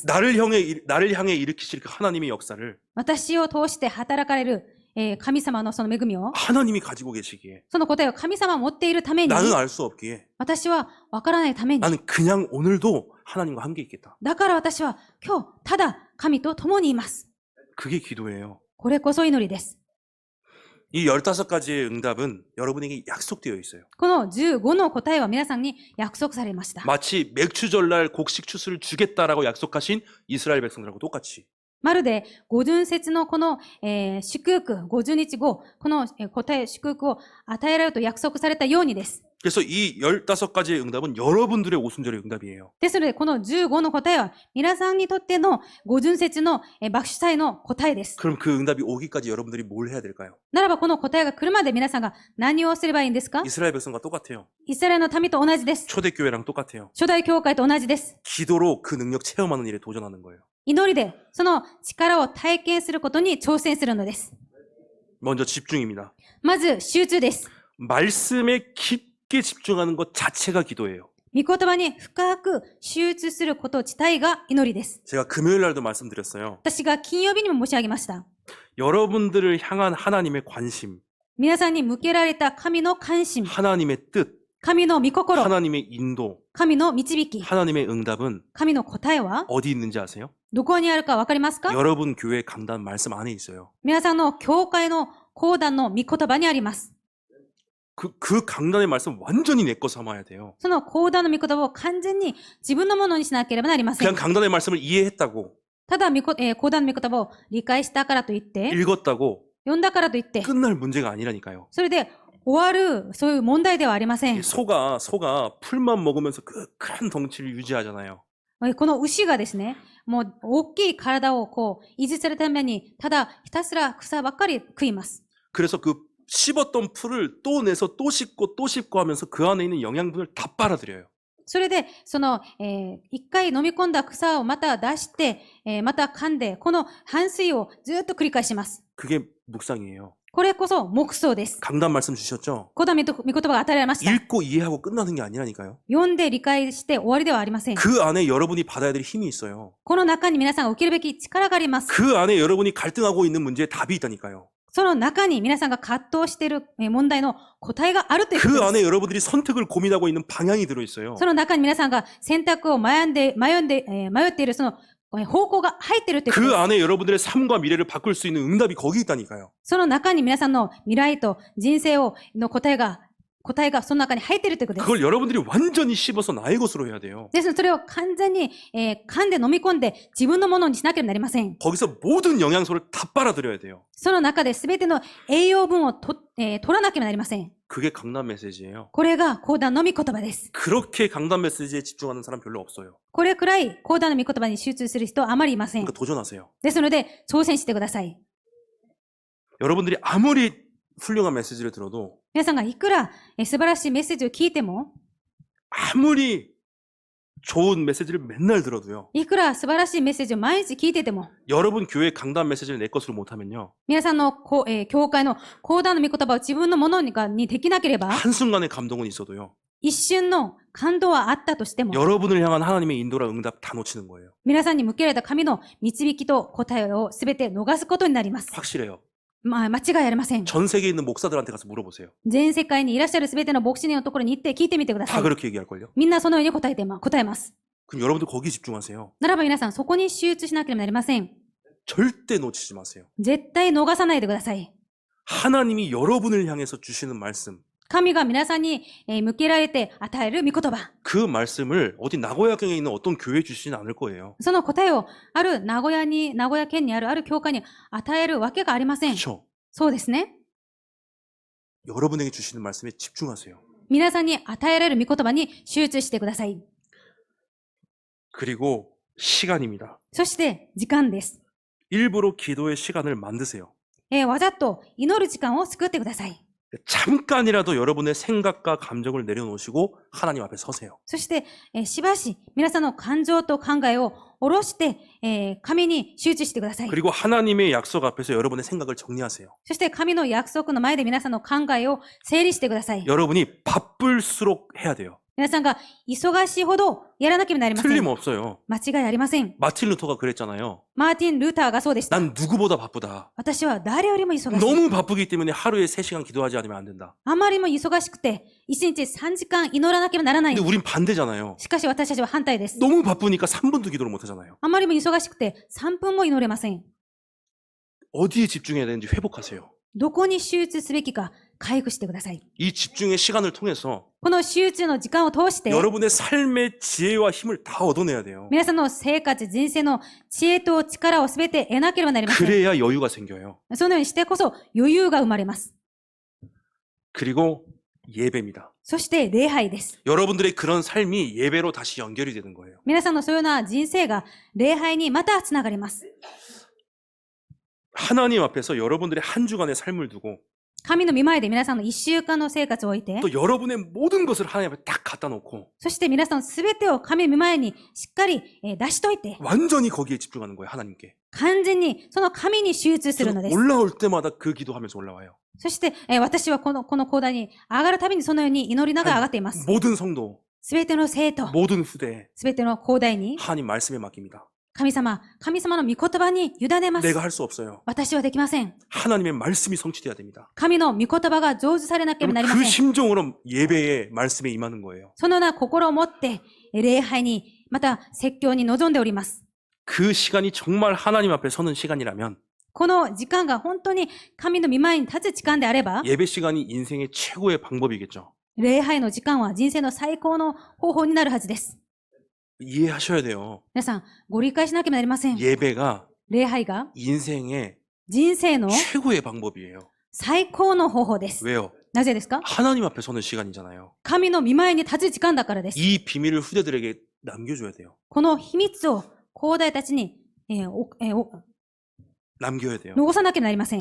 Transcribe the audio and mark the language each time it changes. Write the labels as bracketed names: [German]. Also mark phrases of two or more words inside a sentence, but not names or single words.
[Korean] 나를 향해 일으키실 그 하나님의 역사를 [Japanese] 私を通して働かれる、神様のその恵みを、 [Korean] 하나님이 가지고 계시기에 [Japanese] その答えを神様が持っているために、 [Korean] 나는 알 수 없기에 [Japanese] 私はわからないために、 [Korean] 나는 그냥 오늘도 하나님과 함께 있겠다. [Japanese] だから私は今日ただ神と共にいます。 [Korean] 그게 기도예요. [Japanese] これこそ祈りです。 [Korean] 이 15가지의 응답은 여러분에게 약속되어 있어요. [Japanese] この15の答えは皆さんに約束されました。 [Korean] 마치 맥추절날 곡식 추수를 주겠다라고 약속하신 이스라엘 백성들하고 똑같이 [Japanese] まるで五巡節のこの、祝福、50日後、この、答え、祝福を与えられると約束されたようにです。 [Korean] 그래서 이 15가지의 응답은 여러분들의 오순절의 응답이에요. [Japanese] ですので、この15の答えは皆さんにとっての五巡節の爆主祭の答えです。 [Korean] 그럼 그 응답이 오기까지 여러분들이 뭘 해야 될까요? [Japanese] ならばこの答えが来るまで皆さんが何をすればいいんですか？ [Korean] 이스라엘 백성과 똑같아요. [Japanese] イスラエルの民と同じです。 [Korean] 초대교회랑 똑같아요. [Japanese] 初代教会と同じです。 [Korean] 기도로 그 능력 체험하는 일에 도전하는 거예요. [Japanese] 祈りでその力を体験することに挑戦するのです。 [Korean] 먼저 집중입니다. [Japanese] まず集中です。 [Korean] 말씀에 깊게 집중하는 것 자체가 기도예요. [Japanese] 御言葉に深く集中すること自体が祈りです。 [Korean] 제가 금요일 날도 말씀드렸어요. [Japanese] 私が金曜日にも申し上げました。 [Korean] 여러분들을 향한 하나님의 관심, [Japanese] 皆さんに向けられた神の関心、 [Korean] 하나님의 뜻, [Japanese] 神の御心、 [Korean] 하나님의 인도, [Japanese] 神の導き、 [Korean] 하나님의 응답은 [Japanese] 神の答えは [Korean] 어디 있는지 아세요? [Japanese] どこにあるかわかりますか？ [Korean] 여러분 교회 강단 말씀 안에 있어요. [Japanese] 皆さんの教会の講談の御言葉にあります。 [Korean] 그 강단의 말씀 완전히 내 거 삼아야 돼요. [Japanese] その講談の御言葉を完全に自分のものにしなければなりません [Korean] 그냥 。 강단의 말씀을 이해했다고, [Japanese] ただ講談の御言葉を理解したからといって、 [Korean] 읽었다고 [Japanese] 読んだからといって、 [Korean] 끝날 문제가 아니라니까요. [Japanese] それで終わるそういう問題ではありません。 [Korean] 소가 풀만 먹으면서 그 큰 덩치를 유지하잖아요. [Japanese] この牛がですね、もう大きい体をこう維持するために、ただひたすら草ばっかり食います。 [Korean] 그래서 그 씹었던 풀을 또 내서 또 씹고 하면서 그 안에 있는 영양분을 다 빨아들여요. [Japanese] それで、その、一回飲み込んだ草をまた出して、また噛んで、この反水をずっと繰り返します。 [Korean] 그게 묵상이에요. [Japanese] これこそ黙想です。 [Korean] 강단 말씀 주셨죠? [Japanese] 講談御言葉が与えられました。 [Korean] 읽고 이해하고 끝나는 게 아니라니까요. [Japanese] 読んで理解して終わりではありません。 [Korean] 그 안에 여러분이 받아야 될 힘이 있어요. [Japanese] この中に皆さんが受けるべき力があります。 [Korean] 그 안에 여러분이 갈등하고 있는 문제에 답이 있다니까요. [Japanese] その中に皆さんが葛藤している問題の答えがあるということ [Korean] 그 [Japanese] です。 [Korean] 안에 여러분들이 선택을 고민하고 있는 방향이 들어있어요. [Japanese] その中に皆さんが選択を迷っているその方向が入っているということで [Korean] 그 [Japanese] す。 [Korean] 안에 여러분들의 삶과 미래를 바꿀 수 있는 응답이 거기 있다니까요. [Japanese] その中に皆さんの未来と人生の答えがその中に入っているということです。 [Korean] 그걸 여러분들이 완전히 씹어서 나의 것으로 해야 돼요. [Japanese] ですので、それを完全に、噛んで飲み込んで自分のものにしなければなりません。 [Korean] 거기서 모든 영양소를 다 빨아들여야 돼요. [Japanese] その中で全ての栄養分を取らなければなりません。 [Korean] 그게 강단 메시지예요. [Japanese] これが講談の御言葉です。 [Korean] 그렇게 강단 메시지에 집중하는 사람 별로 없어요. [Japanese] これくらい講談の御言葉に集中する人はあまりいません。 [Korean] 그러니까 도전하세요. [Japanese] ですので、挑戦してください。 [Korean] 여러분들이 아무리 훌륭한 메시지를 들어도 [Japanese] 皆さんがいくら素晴らしいメッセージを聞いても、 [Korean] 아무리 좋은 메시지를 맨날 들어도요. [Japanese] いくら素晴らしいメッセージを毎日聞いてても、 [Korean] 여러분 교회 강단 메시지를 내 것으로 못하면요. [Japanese] 皆さんの教会の講談の御言葉を自分のものにできなければ、 [Korean] 한순간의 감동은 있어도요. [Japanese] 一瞬の感動はあったとしても、 [Korean] 여러분을 향한 하나님의 인도랑 응답 다 놓치는 거예요. [Japanese] 皆さんに向けられた神の導きと答えをすべて逃すことになります。 [Korean] 확실해요. [Japanese] 間違いありません。 [Korean] 전 세계에 있는 목사들한테 가서 물어보세요. [Japanese] 全世界にいらっしゃるすべての牧師のところに行って聞いてみてくださ [Korean] 다 [Japanese] い。 [Korean] 그렇게 얘기할걸요. [Japanese] みんなそのように答えます。 [Korean] 그럼 여러분들 거기 집중하세요. [Japanese] ならば皆さん、そこに集中しなければなりません。 [Korean] 절대 놓치지 마세요. [Japanese] 絶対逃さないでください。 [Korean] 하나님이 여러분을 향해서 주시는 말씀, [Japanese] 神が皆さんに向けられて与える御言葉。 [Korean] 그 말씀을 어디 나고야경에 있는 어떤 교회에 주시지는 않을 거예요. [Japanese] その答えをある名古屋県にあるある教会に与えるわけがありません。 [Korean] 그렇죠. [Japanese] そうですね。 [Korean] 여러분에게 주시는 말씀에 집중하세요. [Japanese] 皆さんに与えられる御言葉に集中してください。 [Korean] 그리고 시간입니다. [Japanese] そして時間です。 [Korean] 일부러 기도의 시간을 만드세요. [Japanese] わざと祈る時間を作ってください。 [Korean] 잠깐이라도 여러분의 생각과 감정을 내려놓으시고 하나님 앞에 서세요. [Japanese] そして、しばし皆さんの感情と考えを下ろして、神に集中してください。 [Korean] 그리고 하나님의 약속 앞에서 여러분의 생각을 정리하세요. [Japanese] そして神の約束の前で皆さんの考えを整理してください。 [Korean] 여러분이 바쁠수록 해야 돼요. [Japanese] 皆さんが忙しいほどやらなければなりません。 [Korean] 틀림없어요. [Japanese] 間違いありません。 [Korean] 마틴 루터가 그랬잖아요. [Japanese] マーティン・ルーターがそうでした。 [Korean] 난 누구보다 바쁘다. [Japanese] 私は誰よりも忙しい。 [Korean] 너무 바쁘기 때문에 하루에 3시간 기도하지 않으면 안 된다. [Japanese] あまりにも忙しくて、1日3時間祈らなければならない。 [Korean] 근데 우린 반대잖아요. [Japanese] しかし私たちは反対です。 [Korean] 너무 바쁘니까 3분도 기도를 못 하잖아요. [Japanese] あまりにも忙しくて3分も祈れません。 [Korean] 어디에 집중해야 되는지 회복하세요. [Japanese] どこに集中すべきか回復してください。 [Korean] 이 집중의 시간을 통해서 [Japanese] この集中の時間を通して、 [Korean] 여러분의 삶의 지혜와 힘을 다 얻어내야 돼요. [Japanese] 皆さんの生活、人生の知恵と力をすべて得なければなりません。 [Korean] 그래야 여유가 생겨요. [Japanese] そのようにしてこそ余裕が生まれます。 [Korean] 그리고 예배입니다. [Japanese] そして礼拝です。 [Korean] 여러분들의 그런 삶이 예배로 다시 연결이 되는 거예요. [Japanese] 皆さんのそういうような人生が礼拝にまたつながります。 [Korean] 하나님 앞에서 여러분들의 한 주간의 삶을 두고 [Japanese] 神の御前で皆さんの1週間の生活を置いて、 [Korean] 또 여러분의 모든 것을 하나님 앞에 딱 갖다 놓고 [Japanese] そして皆さんすべてを神の御前にしっかり出しといて、 [Korean] 완전히 거기에 집중하는 거예요. 하나님께. [Japanese] 完全にその神に集中するのです。 [Korean] 올라올 때마다 그 기도하면서 올라와요. [Japanese] そして、私はこの講談に上がるたびにそのように祈りながら上がっています。 [Korean] 모든 성도, [Japanese] すべての生徒、 [Korean] 모든 후대 [Japanese] すべての講談に [Korean] 하나님 말씀에 맡깁니다. [Japanese] 神様の御言葉に委ねます。 [Korean] 내가 할 수 없어요. [Japanese] 私はできません。 [Korean] 하나님의 말씀이 성취돼야 됩니다. [Japanese] 神の御言葉が成就されなければなりま [Korean] 그 [Japanese] せん。 [Korean] 심정으로 예배의 말씀에 임하는 거예요. [Japanese] そのような心を持って礼拝に、また説教に臨んでおります。 [Korean] 그 시간이 정말 하나님 앞에 서는 시간이라면 [Japanese] この時間が本当に神の御前に立つ時間であれば、 [Korean] 예배 시간이 인생의 최고의 방법이겠죠. [Japanese] 礼拝の時間は人生の最高の方法になるはずです。 [Korean] 이해하셔야 돼요. [Japanese] 皆さん、ご理解しなければなりません。 [Korean] 예배가 [Japanese] 礼拝が [Korean] 인생의 [Japanese] 人生の [Korean] 최고의 방법이에요. [Japanese] 最高の方法です。 [Korean] 왜요? [Japanese] なぜですか？ [Korean] 하나님 앞에 서는 시간이잖아요. [Japanese] 神の御前に立つ時間だからです。 [Korean] 이 비밀을 후대들에게 남겨줘야 돼요. [Japanese] この秘密を後代たちに、 [Korean] 남겨야 돼요. [Japanese] 残さなければなりません。